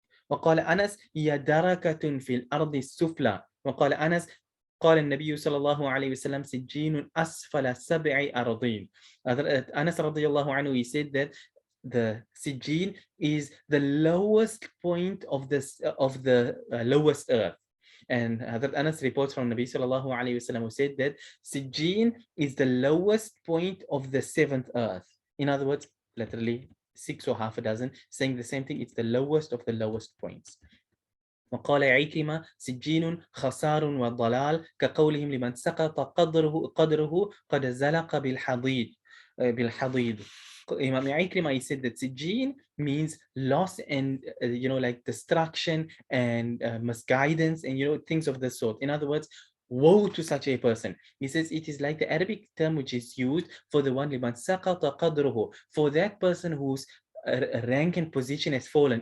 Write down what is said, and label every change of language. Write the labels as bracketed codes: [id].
[ar] وقال أنس هي دركة في الأرض السفلى. وقال أنس قال النبي صلى الله عليه وسلم سجين أسفل سبع أرضين. [en] Anas radiallahu anhu, he said that the Sijjeen is the lowest point of the lowest earth. And Hazrat Anas reports from Nabi sallallahu alayhi wasallam, who said that Sijjeen is the lowest point of the seventh earth. In other words, literally 6 or half a dozen, saying the same thing. It's the lowest of the lowest points. [ar] وقال عكرمة سجين خسار وضلال كقولهم لمن سقط قدره قد زلق بالحضيض. [en] Imam Ikrima, he said that Sijjeen means loss and like destruction and misguidance and things of this sort. In other words, woe to such a person. He says it is like the Arabic term which is used for the one [ar] liman saqata qadruhu, [en] for that person whose rank and position has fallen.